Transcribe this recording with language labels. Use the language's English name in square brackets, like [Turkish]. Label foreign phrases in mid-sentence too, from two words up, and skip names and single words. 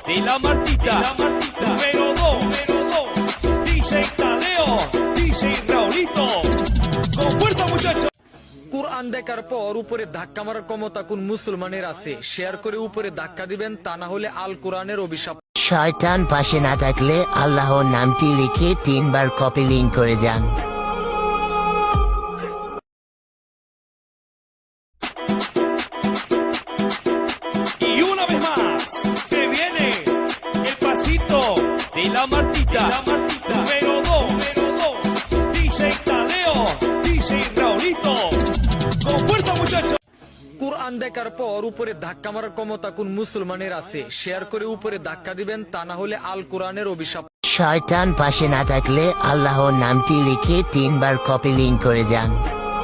[Spanish] la Martita. Número 2, DJ Tadeo, DJ Raulito. Con fuerza, muchachos. [Bangla] কুরআন দেখার পর উপরে ধাক্কা মারার ক্ষমতা কোন মুসলমানের আছে? শেয়ার করে উপরে ধাক্কা দিবেন, তা না হলে আল কোরআনের অভিশাপ। শয়তান পাশে না থাকলে আল্লাহর নামটি লিখে 3 বার [English] copy link [Bangla] করে যান। [Spanish] Y una vez más, se viene el pasito de la Martita. Número 2, DJ Tadeo, DJ Raulito. Con fuerza, muchachos. [Bangla] কুরআন দেখার পর উপরে ধাক্কা মারার ক্ষমতা কোন মুসলমানের আছে? শেয়ার করে উপরে ধাক্কা দিবেন, তা না হলে আল কোরআনের অভিশাপ। শয়তান পাশে না থাকলে আল্লাহর নামটি লিখে 3 বার [English] copy link [Bangla] করে যান।